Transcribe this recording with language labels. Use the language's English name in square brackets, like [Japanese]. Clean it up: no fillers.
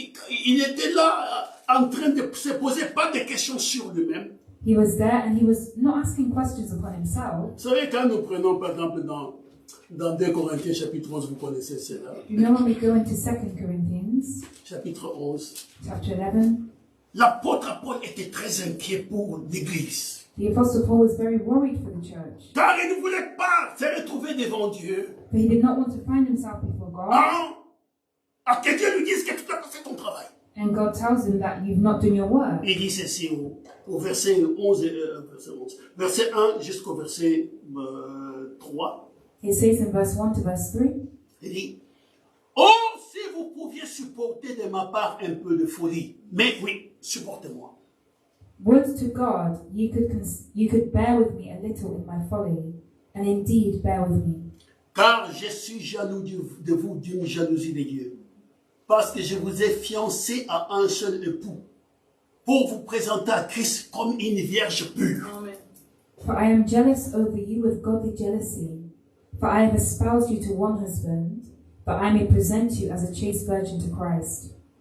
[French] il était là en train de se poser pas de questions sur lui-même. [English] He was there and he was not asking questions upon himself. [French] Vous savez, quand nous prenons par exemple dans 2 Corinthiens chapitre 11, vous connaissez cela. [English] You know, when we go into 2 Corinthians, [French] Chapitre 11. [English] chapter 11, [French] L'apôtre Paul était très inquiet pour l'Église. [English] the Apostle Paul was very worried for the church. [French] Car il ne voulait pas se retrouver devant Dieu. [English] But he did not want to find himself before God. [French] À que Dieu lui dise que tu as fait ton travail. [English] And God tells him that you've not done your work. [French] Il dit ceci au verset 11, verset 1 jusqu'au verset 3. [English] It says in verse 1 to verse 3, [French] Il dit, oh, si vous pouviez supporter de ma part un peu de folie. Mais oui, supportez-moi. [English] would to God you could bear with me a little in my folly, and indeed bear with me. [French] Car je suis jaloux de vous d'une jalousie de Dieu. Parce que je vous ai fiancé à un seul époux, pour vous présenter à Christ comme une vierge pure. Amen. [English] For I am jealous over you with godly jealousy. For I have espoused you to one husband, that I may present you as a chaste virgin to Christ.